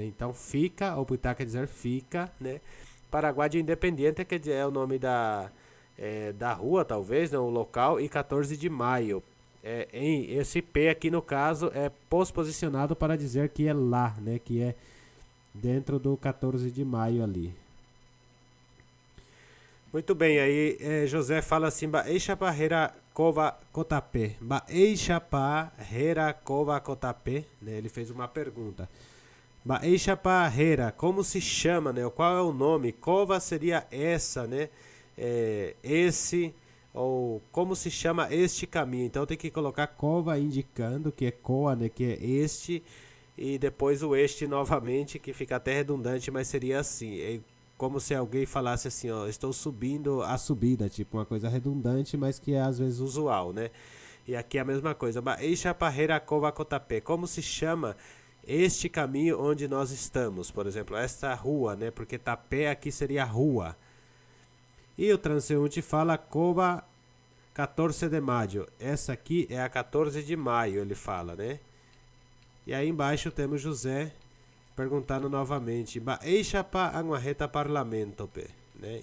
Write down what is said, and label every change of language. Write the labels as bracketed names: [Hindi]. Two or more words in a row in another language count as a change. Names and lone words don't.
[Portuguese] Então fica, Oputá quer dizer fica, né? Paraguai Independiente quer dizer é o nome da rua, talvez, né? O local, e 14 de maio. Esse P aqui no caso é posposicionado para dizer que é lá, né? Que é dentro do 14 de maio ali. Muito bem, aí José fala assim, [Guarani] Baeixapa hera kova kotape. Baeixapa hera kova kotape, [Portuguese] né? Ele fez uma pergunta. [Guarani] Baeixapa hera, [Portuguese] como se chama, né? Qual é o nome? Kova seria essa, né? Esse, ou como se chama este caminho. Então tem que colocar kova indicando que é koa, né? Que é este, e depois o este novamente, que fica até redundante, mas seria assim. É como se alguém falasse assim, ó, estou subindo a subida, tipo uma coisa redundante, mas que é às vezes usual, né? E aqui é a mesma coisa. [Guarani] Baeixa parreira kova kotape. [Portuguese] Como se chama este caminho onde nós estamos? Por exemplo, esta rua, né? Porque tapé aqui seria rua. E o transeunte fala cova 14 de maio. Essa aqui é a 14 de maio, ele fala, né? E aí embaixo temos José perguntando novamente, [Guarani] Baeixapa anguarreta parlamento, [Portuguese] né?